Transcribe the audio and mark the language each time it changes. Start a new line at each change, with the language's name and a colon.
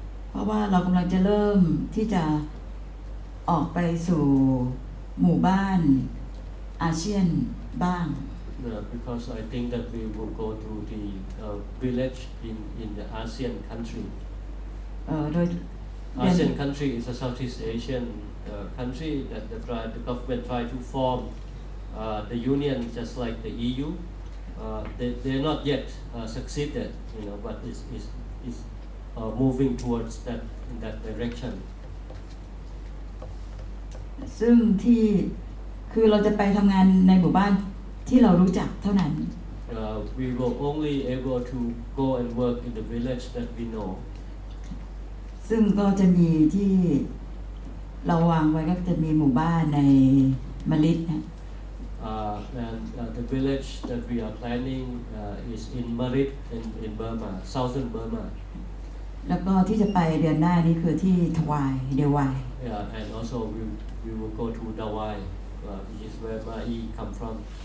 Thai: เพราะว่าเรากำลังจะเริ่มที่จะออกไปสู่หมู่บ้านอาเซียนบ้าง
English: Because I think that we will go to the village in the ASEAN country.
Thai: โดย
English: ASEAN country is a Southeast Asian country that the government try to form the union just like the EU. They're not yet succeeded, but is moving towards that in that direction.
Thai: ซึ่งที่คือเราจะไปทำงานในหมู่บ้านที่เรารู้จักเท่านั้น
English: We will only able to go and work in the village that we know.
Thai: ซึ่งก็จะมีที่เราวางไว้ก็จะมีหมู่บ้านในมะลิดนะ
English: And the village that we are planning is in Marit in Burma, southern Burma.
Thai: แล้วก็ที่จะไปเดือนหน้านี้คือที่ทวายเดวาย
English: Yeah, and also we will go to Dawai, which is where Mai come from.